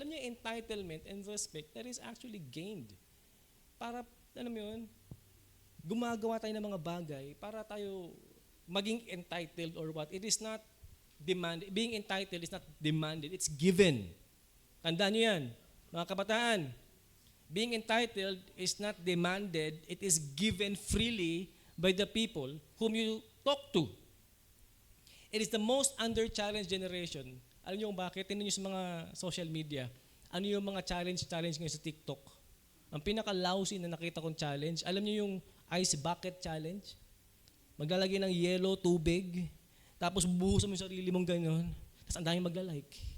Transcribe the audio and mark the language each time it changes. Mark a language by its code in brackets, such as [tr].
[tl] Alam niyo, [en] entitlement and respect that is actually gained. [tl] Para, alam mo yun, gumagawa tayo ng mga bagay para tayo maging entitled [en] or what. It is not demanded. Being entitled is not demanded. It's given. [tl] Tandaan niyo yan, mga kabataan. [en] Being entitled is not demanded. It is given freely by the people whom you talk to. It is the most under-challenged generation. [tl] Alam niyo kung bakit? Tingnan niyo sa mga social media. Ano yung mga challenge ngayon sa TikTok? Ang pinaka-lousy na nakita kong challenge, alam niyo yung ice bucket challenge? Maglalagay ng yellow, tubig, tapos buhusan mo yung sarili mong gano'n, tapos ang daming magla-like.